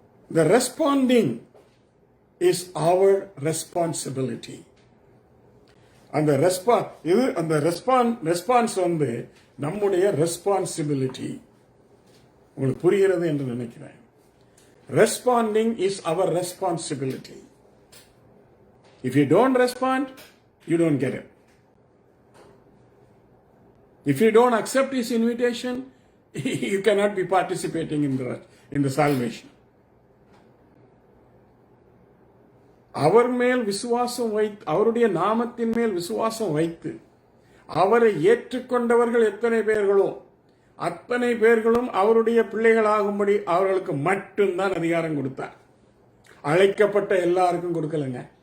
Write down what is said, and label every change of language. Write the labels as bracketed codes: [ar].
[en] The responding is our responsibility. [ta] அந்த response வந்து நம்முடைய ரெஸ்பான்சிபிலிட்டி. உங்களுக்கு புரிகிறது என்று நினைக்கிறேன். [en] Responding is our responsibility. If you don't respond, you don't get it. If you don't accept his invitation, you cannot be participating in the salvation. [ta] அவர் மேல் விசுவாசம் வைத்து, அவருடைய நாமத்தின் மேல் விசுவாசம் வைத்து அவரை ஏற்றுக்கொண்டவர்கள் எத்தனை பேர்களோ அத்தனை பேர்களும் அவருடைய பிள்ளைகளாகும்படி அவர்களுக்கு மட்டும்தான் அதிகாரம் கொடுத்தார். அழைக்கப்பட்ட எல்லாருக்கும் கொடுக்கலங்க.